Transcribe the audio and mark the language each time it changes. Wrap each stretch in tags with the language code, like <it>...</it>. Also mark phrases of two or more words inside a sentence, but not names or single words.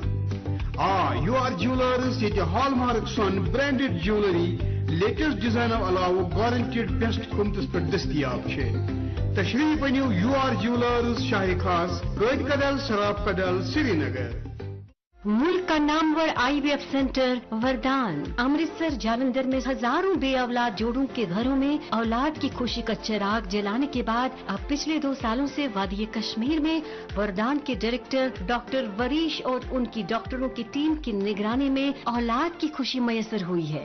<ks>یوٗ آر جیولرس ییٚتہِ ہال مارک سۄن</ks> <en>branded jewellery latest</en> <ks>ڈیزاینو علاوٕ</ks> <en>guaranteed best</en> <ks>قۭمتس پٮ۪ٹھ دٔستیاب چھِ. تشریف أنِو یوٗ آر جیولرس شاہ خاص رٲتۍ کدل سراف کدل سری نگر.</ks> <ur>ملک کا نامور IVF سینٹر وردان امرتسر جالندھر میں ہزاروں بے اولاد جوڑوں کے گھروں میں اولاد کی خوشی کا چراغ جلانے کے بعد اب پچھلے 2 سالوں سے وادی کشمیر میں وردان کے ڈائریکٹر ڈاکٹر وریش اور انکی ڈاکٹروں کی ٹیم کی نگرانی میں اولاد کی خوشی میسر ہوئی ہے.</ur>